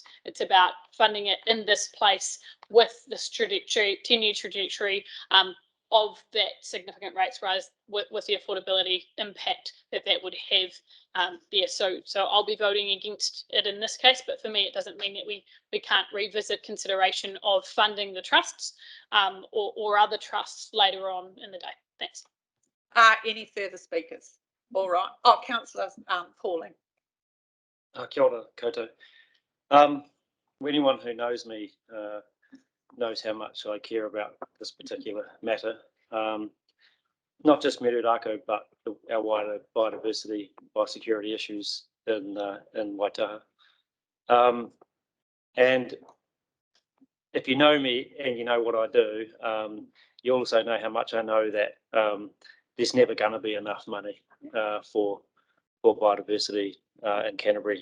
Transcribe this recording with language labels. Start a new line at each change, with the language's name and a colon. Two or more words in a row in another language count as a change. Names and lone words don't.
English: It's about funding it in this place with this trajectory, 10-year trajectory of that significant rates rise with the affordability impact that would have there. So I'll be voting against it in this case, but for me, it doesn't mean that we can't revisit consideration of funding the trusts or other trusts later on in the day. Thanks. Any further speakers? All right. Oh, Councillor Pauling.
Māori: Kia ora koutou.
English: Anyone who knows me knows how much I care about this particular matter. Not just Merurako, but our wider biodiversity, biosecurity issues in Waitaha. And if you know me and you know what I do, you also know how much I know that there's never going to be enough money for biodiversity in Canterbury.